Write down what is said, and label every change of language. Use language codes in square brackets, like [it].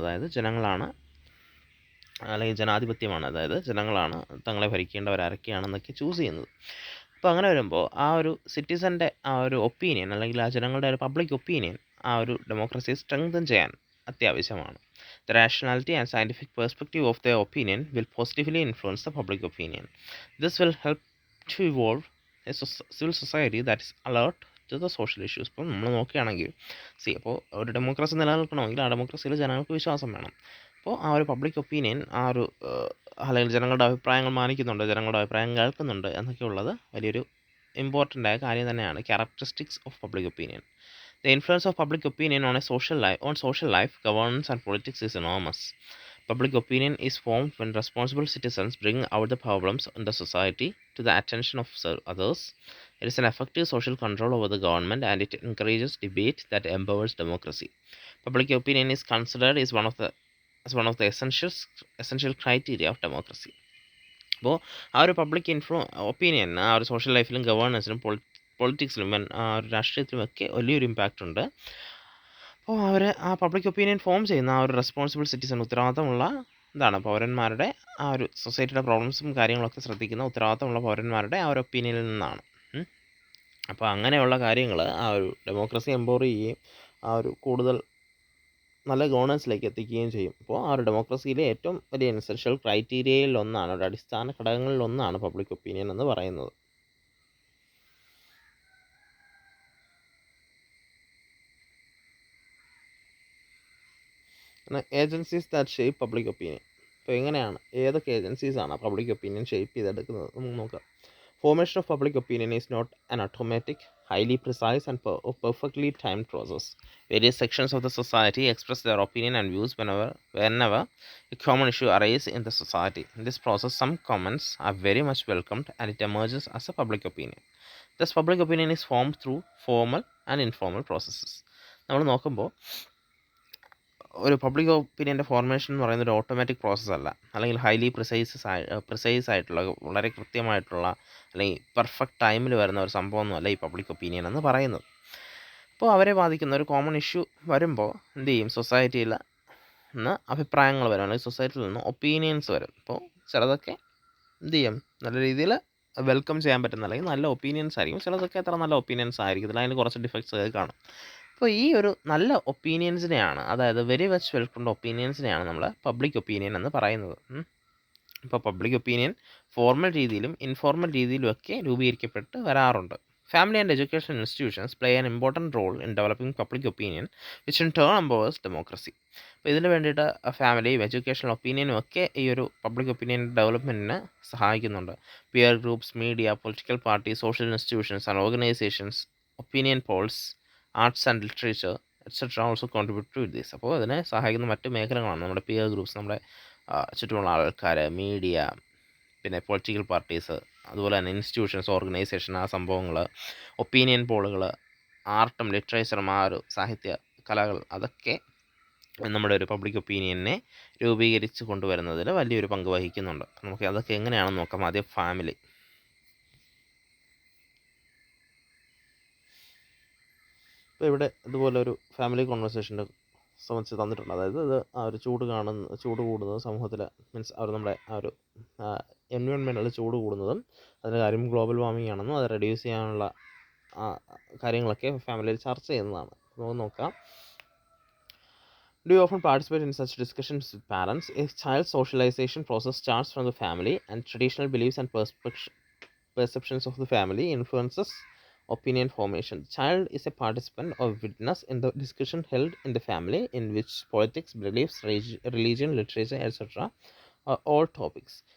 [ml] അതായത് ജനങ്ങളാണ്, അല്ലെങ്കിൽ ജനാധിപത്യമാണ്, അതായത് ജനങ്ങളാണ് തങ്ങളെ ഭരിക്കേണ്ടവരാരൊക്കെയാണെന്നൊക്കെ ചൂസ് ചെയ്യുന്നത്. അപ്പോൾ അങ്ങനെ വരുമ്പോൾ ആ ഒരു സിറ്റിസൻ്റെ ആ ഒരു ഒപ്പീനിയൻ, അല്ലെങ്കിൽ ആ ജനങ്ങളുടെ ഒരു പബ്ലിക് ഒപ്പീനിയൻ ആ ഒരു ഡെമോക്രസിയെ സ്ട്രെങ്തൻ ചെയ്യാൻ അത്യാവശ്യമാണ്. [en] The rationality and scientific perspective of their opinion will positively influence the public opinion. This will help to evolve a civil society that is alert to the social issues. [ml] ഇപ്പോൾ നമ്മൾ നോക്കുകയാണെങ്കിൽ അപ്പോൾ ഒരു democracy നിലനിൽക്കണമെങ്കിൽ ആ ഡെമോക്രസിയിൽ ജനങ്ങൾക്ക് വിശ്വാസം വേണം. അപ്പോൾ ആ ഒരു പബ്ലിക് ഒപ്പീനിയൻ ആ ഒരു അല്ലെങ്കിൽ ജനങ്ങളുടെ അഭിപ്രായങ്ങൾ മാനിക്കുന്നുണ്ട്, ജനങ്ങളുടെ അഭിപ്രായം കേൾക്കുന്നുണ്ട് എന്നൊക്കെ ഉള്ളത് വലിയൊരു ഇമ്പോർട്ടൻ്റ് ആയ കാര്യം തന്നെയാണ്. [en] Characteristics of public opinion. The influence of public opinion on social life, governance, and politics is enormous. Public opinion is formed when responsible citizens bring out the problems in the society to the attention of others. It is an effective social control over the government, and it encourages debate that empowers democracy. Public opinion is considered as one of the essential criteria of democracy. [ml] അപ്പോൾ ആ ഒരു public opinion ആ ഒരു social ലൈഫിലും ഗവേണൻസിലും പൊളിറ്റിക്സിലും ആ ഒരു രാഷ്ട്രീയത്തിലുമൊക്കെ വലിയൊരു impact ഉണ്ട്. അപ്പോൾ അവർ ആ പബ്ലിക് ഒപ്പീനിയൻ ഫോം ചെയ്യുന്ന ആ ഒരു റെസ്പോൺസിബിൾ സിറ്റിസൺ, ഉത്തരവാദിത്തമുള്ള എന്താണ് പൗരന്മാരുടെ, ആ ഒരു സൊസൈറ്റിയുടെ പ്രോബ്ലംസും കാര്യങ്ങളൊക്കെ ശ്രദ്ധിക്കുന്ന ഉത്തരവാദിത്തമുള്ള പൗരന്മാരുടെ ആ ഒരു ഒപ്പീനിയനിൽ നിന്നാണ്. അപ്പോൾ അങ്ങനെയുള്ള കാര്യങ്ങൾ ആ ഒരു ഡെമോക്രസി എംപവർ ചെയ്യുകയും ആ ഒരു കൂടുതൽ നല്ല ഗവേണൻസിലേക്ക് എത്തിക്കുകയും ചെയ്യും. അപ്പോൾ ആ ഒരു ഡെമോക്രസിയിലെ ഏറ്റവും വലിയ എസെൻഷ്യൽ ക്രൈറ്റീരിയയിൽ ഒന്നാണ്, ഒരു അടിസ്ഥാന ഘടകങ്ങളിൽ ഒന്നാണ് പബ്ലിക് ഒപ്പീനിയൻ എന്ന് പറയുന്നത്. [en] Agencies that shape public opinion. [ml] അപ്പോൾ എങ്ങനെയാണ്, ഏതൊക്കെ ഏജൻസീസാണ് പബ്ലിക് ഒപ്പീനിയൻ ഷേപ്പ് ചെയ്തെടുക്കുന്നത് നമുക്ക് നോക്കാം. [en] Formation of public opinion is not an automatic, highly precise, and perfectly timed process. Various sections of the society express their opinion and views whenever a common issue arises in the society. In this process, some comments are very much welcomed, and it emerges as a public opinion. Thus, public opinion is formed through formal and informal processes. [ml] നമ്മൾ നോക്കുമ്പോൾ ഒരു public ഒപ്പീനിയൻ്റെ formation എന്ന് പറയുന്നത് ഒരു automatic process അല്ല, അല്ലെങ്കിൽ highly precise ആയിട്ടുള്ള, വളരെ കൃത്യമായിട്ടുള്ള, അല്ലെങ്കിൽ പെർഫെക്റ്റ് ടൈമിൽ വരുന്ന ഒരു സംഭവമൊന്നുമല്ല ഈ പബ്ലിക് ഒപ്പീനിയൻ എന്ന് പറയുന്നത്. അപ്പോൾ അവരെ ബാധിക്കുന്ന ഒരു കോമൺ ഇഷ്യൂ വരുമ്പോൾ എന്ത് ചെയ്യും, സൊസൈറ്റിയിൽ നിന്ന് അഭിപ്രായങ്ങൾ വരും, അല്ലെങ്കിൽ സൊസൈറ്റിയിൽ നിന്ന് ഒപ്പീനിയൻസ് വരും. അപ്പോൾ ചിലതൊക്കെ എന്ത് ചെയ്യും, നല്ല രീതിയിൽ വെൽക്കം ചെയ്യാൻ പറ്റുന്ന അല്ലെങ്കിൽ നല്ല ഒപ്പീനിയൻസ് ആയിരിക്കും, ചിലതൊക്കെ അത്ര നല്ല ഒപ്പീനിയൻസ് ആയിരിക്കത്തില്ല, അതിന് കുറച്ച് ഡിഫക്ട്സ് ഒക്കെ കാണും. അപ്പോൾ ഈ ഒരു നല്ല ഒപ്പീനിയൻസിനെയാണ്, അതായത് [en] very much welcomed [ml] ഒപ്പീനിയൻസിനെയാണ് നമ്മൾ പബ്ലിക് ഒപ്പീനിയൻ എന്ന് പറയുന്നത്. ഇപ്പോൾ പബ്ലിക് ഒപ്പീനിയൻ ഫോർമൽ രീതിയിലും ഇൻഫോർമൽ രീതിയിലും ഒക്കെ രൂപീകരിക്കപ്പെട്ട് വരാറുണ്ട്. [en] Family and educational institutions play an important role in developing public opinion, which in turn empowers democracy. [ml] അപ്പോൾ ഇതിന് വേണ്ടിയിട്ട് ഫാമിലിയും എഡ്യൂക്കേഷണൽ ഒപ്പീനിയനും ഒക്കെ ഈ ഒരു പബ്ലിക് ഒപ്പീനിയൻ ഡെവലപ്മെൻറ്റിന് സഹായിക്കുന്നുണ്ട്. [en] Peer groups, media, political party, social institutions and organisations, opinion polls, arts and literature etcetera also contribute to this. [ml] അപ്പോൾ അതിനെ സഹായിക്കുന്ന മറ്റ് മേഖലകളാണ് നമ്മുടെ പിയർ ഗ്രൂപ്പ്സ്, നമ്മുടെ ചുറ്റുമുള്ള ആൾക്കാർ, മീഡിയ, പിന്നെ പൊളിറ്റിക്കൽ പാർട്ടീസ്, അതുപോലെ തന്നെ ഇൻസ്റ്റിറ്റ്യൂഷൻസ്, ഓർഗനൈസേഷൻ, ആ സംഭവങ്ങൾ, ഒപ്പീനിയൻ പോളുകൾ, ആർട്ടും ലിറ്ററേച്ചറും, ആ ഒരു സാഹിത്യ കലകൾ, അതൊക്കെ നമ്മുടെ ഒരു പബ്ലിക് ഒപ്പീനിയനെ രൂപീകരിച്ച് കൊണ്ടുവരുന്നതിൽ വലിയൊരു പങ്ക് വഹിക്കുന്നുണ്ട്. നമുക്ക് അതൊക്കെ എങ്ങനെയാണെന്ന് നോക്കാം. ആദ്യം ഫാമിലി. ഇപ്പോൾ ഇവിടെ ഇതുപോലെ ഒരു ഫാമിലി കോൺവെർസേഷൻ്റെ സംബന്ധിച്ച് തന്നിട്ടുണ്ട്. അതായത് ഇത് ആ ഒരു ചൂട് കൂടുന്നത് സമൂഹത്തിൽ, മീൻസ് അവർ നമ്മുടെ ആ ഒരു എൻവയോൺമെൻറ്റിൽ ചൂട് കൂടുന്നതും അതിൻ്റെ കാര്യം ഗ്ലോബൽ വാർമിംഗ് ആണെന്നും അത് റെഡ്യൂസ് ചെയ്യാനുള്ള കാര്യങ്ങളൊക്കെ ഫാമിലിയിൽ ചർച്ച ചെയ്യുന്നതാണ്. നമുക്ക് നോക്കാം. [en] Do you often participate in such discussions with parents? A child's socialization process starts from the family, and traditional beliefs and perceptions of the family influences opinion formation. The child is a participant or witness in the discussion held in the family, in which politics, beliefs, religion, literature, etc. are all topics.